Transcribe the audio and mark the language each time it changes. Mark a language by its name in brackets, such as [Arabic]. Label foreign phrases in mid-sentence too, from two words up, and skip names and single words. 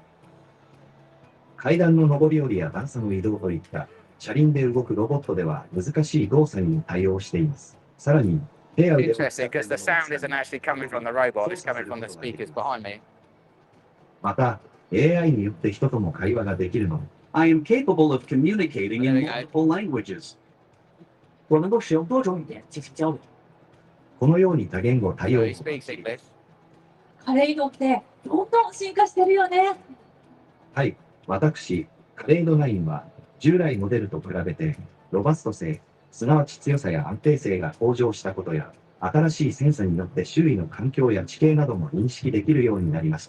[Japanese] 階段の上り下りや段差の移動といった車輪で動くロボットでは難しい動作にも対応しています。さらに、手や腕をまた、AI によって人とも会話ができるので、 [English] I am capable of communicating in multiple languages. [Chinese] 我能够使用多种语言进行交流。 [Japanese] このように多言語対応。カレイドってどんどん進化してるよね。はい、私、カレイド9は従来モデルと比べてロバスト性、すなわち強さや安定性が向上したことや、新しいセンサによって周囲の環境や地形なども認識できるようになりました。